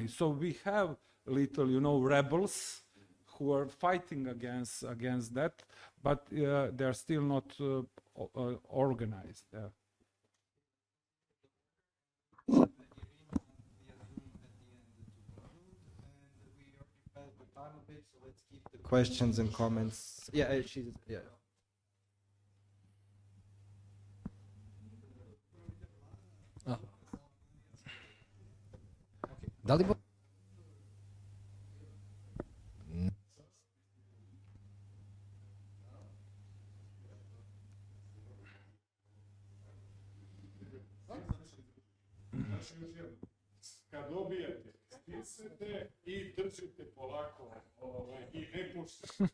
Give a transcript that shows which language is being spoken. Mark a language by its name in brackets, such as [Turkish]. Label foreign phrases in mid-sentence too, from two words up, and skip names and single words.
[English] So we have little, you know, rebels who are fighting against that, but they're still not organized. So let's keep the questions and comments. Yeah, she's yeah. Dalibor? [Croatian] Kad dobijete, stisnete i držite polako i ne puštate.